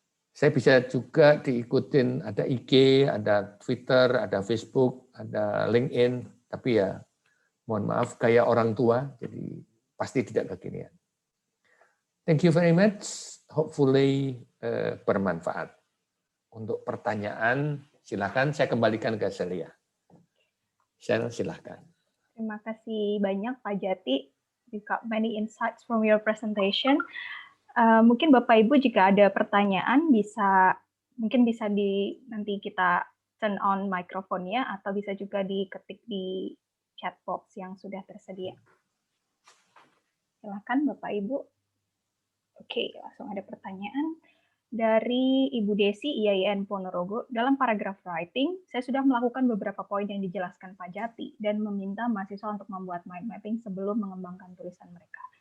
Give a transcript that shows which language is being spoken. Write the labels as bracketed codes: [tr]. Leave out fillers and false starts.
[id] Saya bisa juga diikutin, ada IG, ada Twitter, ada Facebook, ada LinkedIn, tapi ya mohon maaf kayak orang tua, jadi pasti tidak kekinian. [en] Thank you very much, hopefully [id] bermanfaat. Untuk pertanyaan silakan saya kembalikan ke Celia. Silakan. Terima kasih banyak Pak Jati. [en] You got many insights from your presentation. [id] Mungkin Bapak Ibu jika ada pertanyaan mungkin bisa nanti kita turn on mikrofonnya atau bisa juga diketik di chat box yang sudah tersedia. Silakan Bapak Ibu. Oke, langsung ada pertanyaan. Dari Ibu Desi IAIN Ponorogo, dalam paragraf writing, saya sudah melakukan beberapa poin yang dijelaskan Pak Jati dan meminta mahasiswa untuk membuat mind mapping sebelum mengembangkan tulisan mereka.